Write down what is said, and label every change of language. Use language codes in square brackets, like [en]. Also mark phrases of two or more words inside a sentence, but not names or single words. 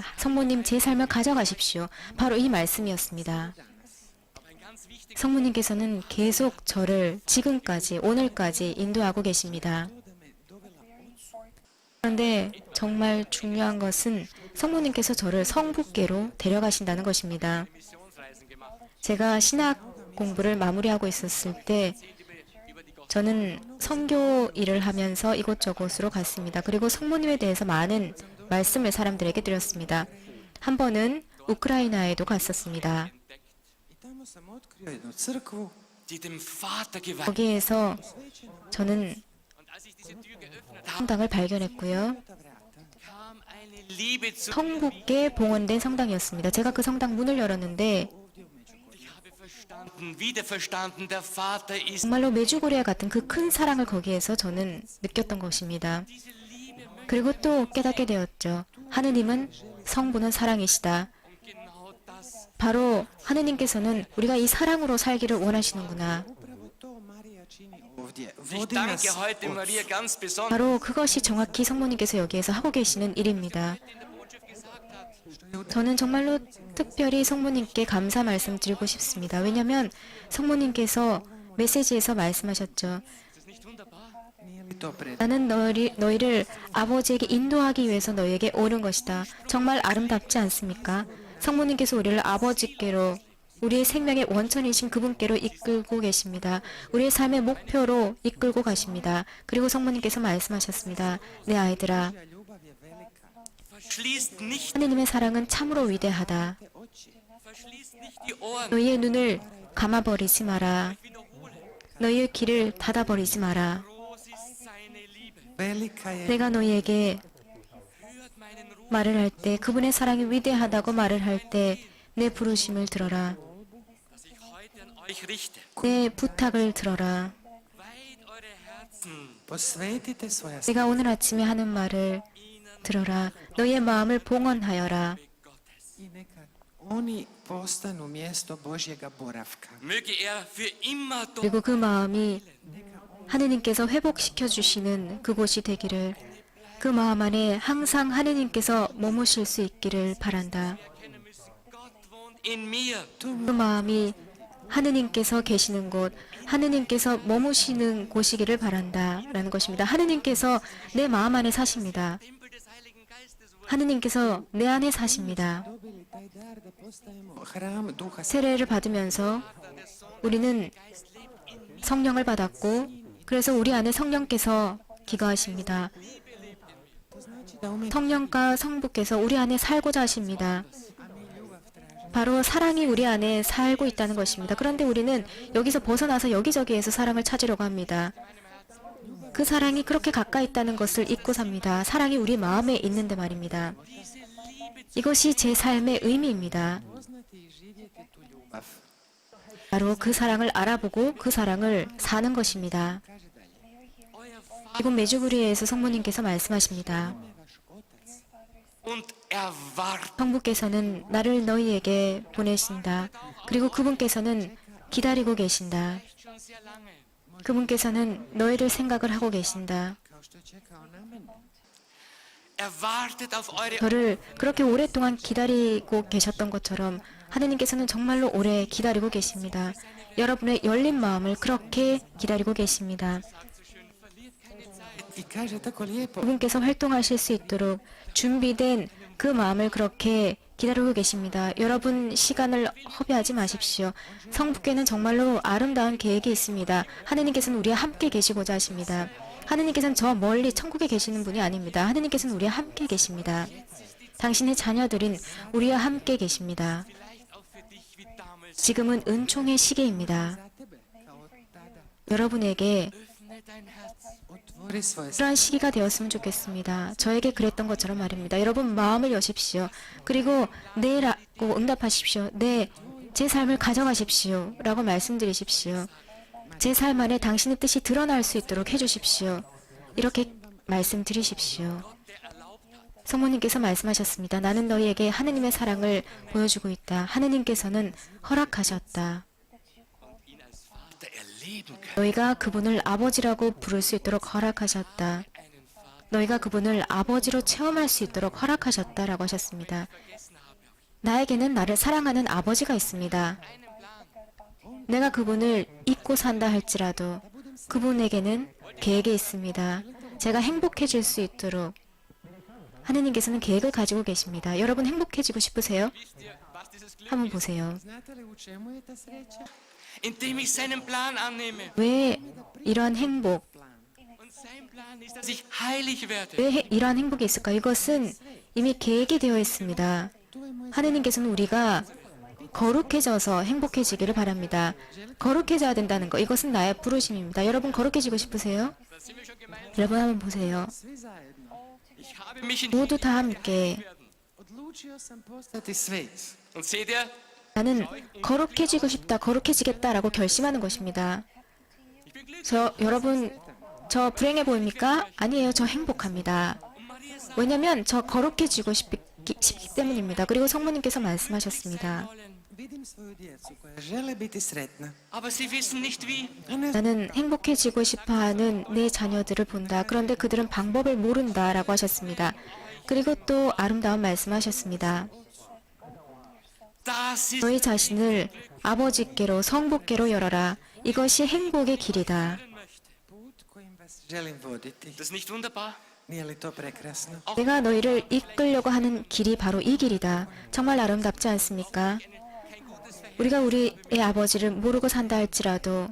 [ko] 성모님, 제 삶을 가져가십시오. 바로 이 말씀이었습니다. 성모님께서는 계속 저를 지금까지, 오늘까지 인도하고 계십니다. 그런데 정말 중요한 것은 성모님께서 저를 성북계로 데려가신다는 것입니다. [de] Missionsreisen gemacht. [ko] 제가 신학 공부를 마무리하고 있었을 때 저는 선교 일을 하면서 이곳저곳으로 갔습니다. 그리고 성모님에 대해서 많은 말씀을 사람들에게 드렸습니다. 한 번은 우크라이나에도 갔었습니다. [hr] I tamo sam otkrio jednu crkvu. [de] Die dem Vater geweiht. [ko] 거기에서 저는 [de] Und als ich diese Tür geöffnet habe, [ko] 성당을 발견했고요. [de] kam eine Liebe zu [ko] 성북계 봉헌된 성당이었습니다. 제가 그 성당 문을 열었는데 [de] Wiederverstanden, der Vater ist. [ko] 정말로 메주고리와 같은 그 큰 사랑을 거기에서 저는 느꼈던 것입니다. 그리고 또 깨닫게 되었죠. 하느님은 성부는 사랑이시다. Genau das. 바로 하느님께서는 우리가 이 사랑으로 살기를 원하시는구나. [hr] Upravo to Marija čini ovdje. [de] Ich [hr] Vodi nas [de] danke heute [hr] od [de] Maria ganz besonders. [ko] 바로 그것이 정확히 성모님께서 여기에서 하고 계시는 일입니다. 저는 정말로 특별히 성모님께 감사 말씀드리고 싶습니다. 왜냐하면 성모님께서 메시지에서 말씀하셨죠. [hr] Nije li to pred [ko] 나는 너희를 아버지에게 인도하기 위해서 너희에게 오는 것이다. 정말 아름답지 않습니까? 성모님께서 우리를 아버지께로 우리의 생명의 원천이신 그분께로 이끌고 계십니다. 우리의 삶의 목표로 이끌고 가십니다. 그리고 성모님께서 말씀하셨습니다. 내 아이들아, [hr] ljubav je velika. [de] Verschließt nicht, [ko] 하느님의 사랑은 참으로 위대하다. [de] verschließt nicht die Ohren. [ko] 너희의 눈을 감아버리지 마라. 너희의 귀를 닫아버리지 마라. [de] Groß ist seine Liebe. [hr] Velika je [ko] 내가 너희에게 [de] Hört meinen Ruf. [ko] 말을 할 때, 그분의 사랑이 위대하다고 말을 할 때 내 부르심을 들어라. [de] Das ich heute an euch richte. [ko] 내 부탁을 들어라. [de] Weiht eure Herzen. [hr] posvetite svoja [ko] 내가 오늘 아침에 하는 말을 들어라. 너희의 마음을 봉헌하여라. [de] Gottes. [hr] i neka oni postanu mjesto Božjega boravka. [de] Möge er für immer dort [ko] 그리고 그 마음이 하느님께서 회복시켜 주시는 그곳이 되기를, 그 마음 안에 항상 하느님께서 머무실 수 있기를 바란다. [de] erkennen müssen. Gott wohnt in mir. [ko] 그 마음이 하느님께서 계시는 곳, 하느님께서 머무시는 곳이기를 바란다 라는 것입니다. 하느님께서 내 마음 안에 사십니다. [de] Tempel des Heiligen Geistes. [ko] 하느님께서 내 안에 사십니다. [hr] Dobili taj dar da postajemo hram Duha [ko] 세례를 받으면서 우리는 성령을 받았고, 그래서 우리 안에 성령께서 기거하십니다. [hr] To znači da umjesto [ko] 성령과 성부께서 우리 안에 살고자 하십니다. 바로 사랑이 우리 안에 살고 있다는 것입니다. 그런데 우리는 여기서 벗어나서 여기저기에서 사랑을 찾으려고 합니다. 그 사랑이 그렇게 가까이 있다는 것을 잊고 삽니다. 사랑이 우리 마음에 있는데 말입니다. 이것이 제 삶의 의미입니다. [hr] poznati i živjeti tu ljubav. [ko] 바로 그 사랑을 알아보고 그 사랑을 사는 것입니다. [hr] Kaže dalje. [de] Euer Vater [ko] 이곳 메주구리에서 성모님께서 말씀하십니다. [hr] Vaš otac [de] und erwartet. [ko] 성부께서는 나를 너희에게 보내신다. 그리고 그분께서는 기다리고 계신다. [de] Schon sehr lange. [ko] 그분께서는 너희를 생각을 하고 계신다. [hr] kao što je čekao na mene. [de] Er wartet auf eure. [ko] 저를 그렇게 오랫동안 기다리고 계셨던 것처럼 하느님께서는 정말로 오래 기다리고 계십니다. 여러분의 열린 마음을 그렇게 기다리고 계십니다. I kaže tako lijepo, 그분께서 활동하실 수 있도록 준비된 그 마음을 그렇게 기다리고 계십니다. 여러분 시간을 허비하지 마십시오. 성부께는 정말로 아름다운 계획이 있습니다. 하느님께서는 우리와 함께 계시고자 하십니다. 하느님께서는 저 멀리 천국에 계시는 분이 아닙니다. 하느님께서는 우리와 함께 계십니다. 당신의 자녀들인 우리와 함께 계십니다. [de] Vielleicht auch für dich wie damals. [ko] 지금은 은총의 시기입니다. [hr] za tebe, kao tada, [ko] 여러분에게 [de] Öffne dein Herz. [hr] otvori svoje [ko] 그러한 시기가 되었으면 좋겠습니다. 저에게 그랬던 것처럼 말입니다. 여러분 마음을 여십시오. 그리고 네라고 응답하십시오. 네, 제 삶을 가져가십시오. 라고 말씀드리십시오. 제 삶 안에 당신의 뜻이 드러날 수 있도록 해주십시오. 이렇게 말씀드리십시오. 성모님께서 말씀하셨습니다. 나는 너희에게 하느님의 사랑을 보여주고 있다. 하느님께서는 허락하셨다. [de] Ihn als Vater erleben können. [ko] 너희가 그분을 아버지라고 부를 수 있도록 허락하셨다. 너희가 그분을 아버지로 체험할 수 있도록 허락하셨다라고 하셨습니다. 나에게는 나를 사랑하는 아버지가 있습니다. 내가 그분을 잊고 산다 할지라도 그분에게는 계획이 있습니다. 제가 행복해질 수 있도록 하느님께서는 계획을 가지고 계십니다. 여러분 행복해지고 싶으세요? [de] Wisst ihr, was dieses Glück [ko] 한번 [de] ist? [ko] 보세요. [hr] Znate li u čemu je ta sreća? [de] Indem ich seinen Plan annehme. [ko] 왜 이러한 행복, [de] Und sein Plan ist, dass ich heilig werde. [ko] 왜 이러한 행복이 있을까? 이것은 이미 계획이 되어 있습니다. 하느님께서는 우리가 거룩해져서 행복해지기를 바랍니다. 거룩해져야 된다는 거, 이것은 나의 부르심입니다. 여러분 거룩해지고 싶으세요? [de] Da sind wir schon gemeint. [ko] 여러분 한번 보세요. [hr] Svi zajedno. [de] Ich habe mich [ko] 모두 [de] entschieden, [ko] 다 함께 [hr] Odlučio sam postati svet. [de] Und seht ihr, [ko] 나는 거룩해지고 싶다, 거룩해지겠다라고 결심하는 것입니다. 여러분, 저 불행해 보입니까? 아니에요. 저 행복합니다. 왜냐면 저 거룩해지고 싶기 때문입니다. 그리고 성모님께서 말씀하셨습니다. [hr] Vidim svoju djecu koja žele biti sretna. [de] Aber sie wissen nicht wie. [ko] 나는 행복해지고 싶어하는 내 자녀들을 본다. 그런데 그들은 방법을 모른다라고 하셨습니다. 그리고 또 아름다운 말씀하셨습니다. [de] Das ist [ko] 너희 자신을 아버지께로 성부께로 열어라. 이것이 행복의 길이다. [hr] Put kojim vas želim voditi. [de] das nicht wunderbar? [hr] Nije li to prekrasno? [ko] 내가 너희를 이끌려고 하는 길이 바로 이 길이다. 정말 아름답지 않습니까? 우리가 우리의 아버지를 모르고 산다 할지라도